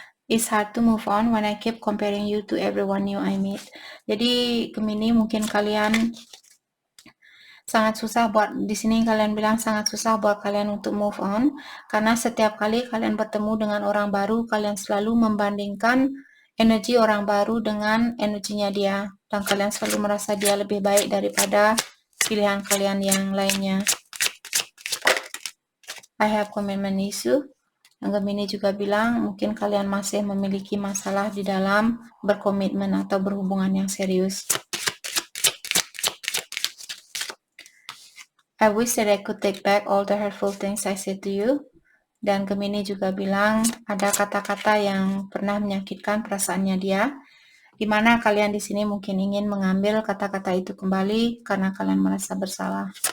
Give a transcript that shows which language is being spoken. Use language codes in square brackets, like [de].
[en] It's hard to move on when I keep comparing you to everyone new I meet. [id] Jadi Gemini mungkin kalian sangat susah buat, di sini kalian bilang sangat susah buat kalian untuk move on karena setiap kali kalian bertemu dengan orang baru, kalian selalu membandingkan energi orang baru dengan energinya dia, dan kalian selalu merasa dia lebih baik daripada pilihan kalian yang lainnya. [en] I have commitment issue. [id] Yang Gemini juga bilang mungkin kalian masih memiliki masalah di dalam berkomitmen atau berhubungan yang serius. [en] I wish that I could take back all the hurtful things I said to you. [id] Dan Gemini juga bilang ada kata-kata yang pernah menyakitkan perasaannya dia, di mana kalian di sini mungkin ingin mengambil kata-kata itu kembali karena kalian merasa bersalah.